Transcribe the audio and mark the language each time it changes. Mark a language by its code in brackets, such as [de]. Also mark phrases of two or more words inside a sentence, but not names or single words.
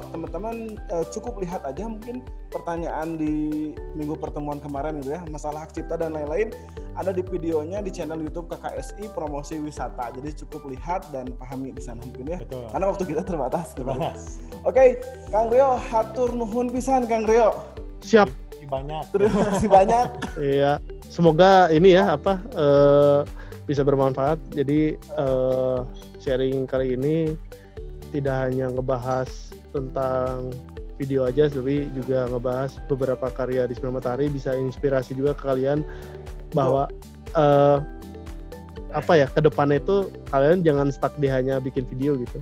[id] Teman-teman cukup lihat aja mungkin pertanyaan di minggu pertemuan kemarin gitu ya, masalah hak cipta dan lain-lain, ada di videonya di channel YouTube KKSI Promosi Wisata. Jadi cukup lihat dan pahami di sana mungkin ya. Betul. Karena waktu kita terbatas. Oke, Kang Rio, [su] hatur nuhun pisan Kang Rio. [id] Siap. Terima kasih banyak. Iya, semoga ini ya bisa bermanfaat. Jadi sharing kali ini tidak hanya ngebahas tentang video aja, tapi juga ngebahas beberapa karya di Sinar Matahari, bisa inspirasi juga ke kalian bahwa ke depannya itu kalian jangan stuck di hanya bikin video gitu.